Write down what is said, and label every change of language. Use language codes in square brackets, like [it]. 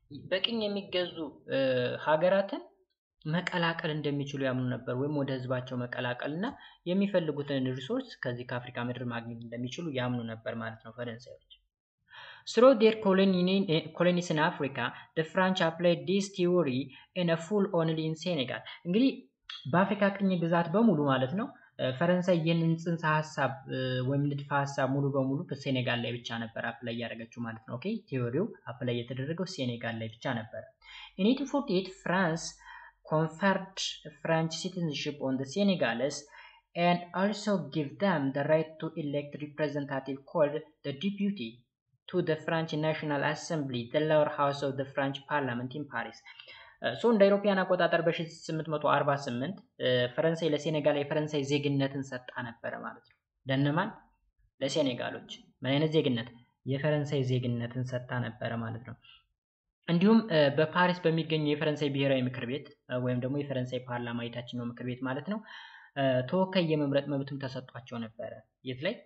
[am] በቅኝ የሚገዙ ሀገራትን መቀላቀል እንደሚችሉ ያምኑ ነበር፣ ወይም ወደ ህዝባቸው መቀላቀልና የሚፈልጉትን ሪሶርስ ከዚህ ከአፍሪካ ምድር ማግኘት እንደሚችሉ ያምኑ ነበር ማለት ነው ፈረንሳዮች። [en] Through their colonies in Africa, the French applied this theory in a full only in Senegal. [am] እንግዲህ በአፍሪካ ቅኝ ግዛት በሙሉ ማለት ነው ፈረንሳይ ይህንን ጽንሰ ሐሳብ ወይም ንድፈ ሐሳብ ሙሉ በሙሉ በሴኔጋል ላይ ብቻ ነበር አፕላይ ያደረገችው ማለት ነው። ኦኬ ቲዮሪው አፕላይ የተደረገው ሴኔጋል ላይ ብቻ ነበር። [en] In 1848 France conferred French citizenship on the Senegalese and also gave them the right to elect representative called the deputy to the French National Assembly, the lower house of the French Parliament in Paris. [am] እንደ አውሮፓውያን አቆጣጠር በ1848 ፈረንሳይ ለሴኔጋል የፈረንሳይ ዜግነትን ሰጣ ነበር ማለት ነው። ለነማን? ለሴኔጋሎች። ምን አይነት ዜግነት? የፈረንሳይ ዜግነትን ሰጣ ነበር ማለት ነው። እንዲሁም በፓሪስ በሚገኘው የፈረንሳይ ብሔራዊ ምክር ቤት ወይም ደግሞ የፈረንሳይ ፓርላማ የታችኛው ምክር ቤት ማለት ነው ተወካይ የመምረጥ መብትም ተሰጥቷቸው ነበር። የት ላይ?